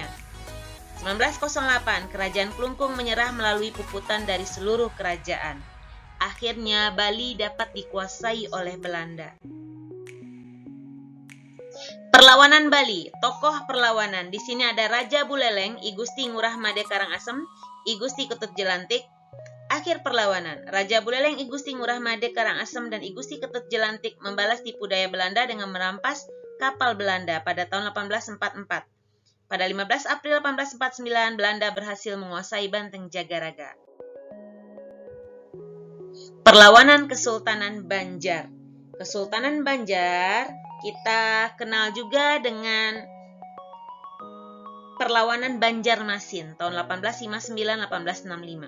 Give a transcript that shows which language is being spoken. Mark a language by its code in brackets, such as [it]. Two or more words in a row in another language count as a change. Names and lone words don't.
[id] 1908, Kerajaan Klungkung menyerah melalui puputan dari seluruh kerajaan. Akhirnya Bali dapat dikuasai oleh Belanda. Perlawanan Bali, tokoh perlawanan. Di sini ada Raja Buleleng, I Gusti Ngurah Made Karangasem, I Gusti Ketut Jelantik. Akhir perlawanan, Raja Buleleng, I Gusti Ngurah Made Karangasem dan I Gusti Ketut Jelantik membalas tipu daya Belanda dengan merampas kapal Belanda pada tahun 1844. Pada 15 April 1849, Belanda berhasil menguasai Banteng Jagaraga. Perlawanan Kesultanan Banjar. Kesultanan Banjar kita kenal juga dengan Perlawanan Banjarmasin tahun 1859-1865.